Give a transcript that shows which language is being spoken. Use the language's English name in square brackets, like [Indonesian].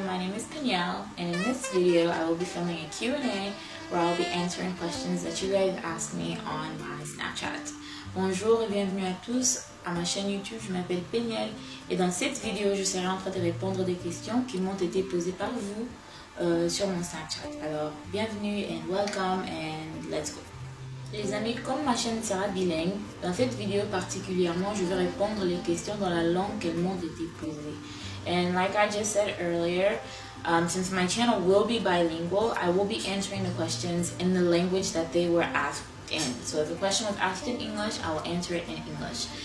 [English] My name is Peniel, and in this video I will be filming a Q&A where I'll be answering questions that you guys asked me on my Snapchat. [French] Bonjour et bienvenue à tous à ma chaîne YouTube. Je m'appelle Peniel et dans cette vidéo je serai en train de répondre des questions qui m'ont été posées par vous sur mon Snapchat. Alors bienvenue [English] and welcome and let's go. [French] Les amis, comme ma chaîne sera bilingue, dans cette vidéo particulièrement, je vais répondre les questions dans la langue qu'elles m'ont été posées. [English] And like I just said earlier, since my channel will be bilingual, I will be answering the questions in the language that they were asked in. So if a question was asked in English, I will answer it in English.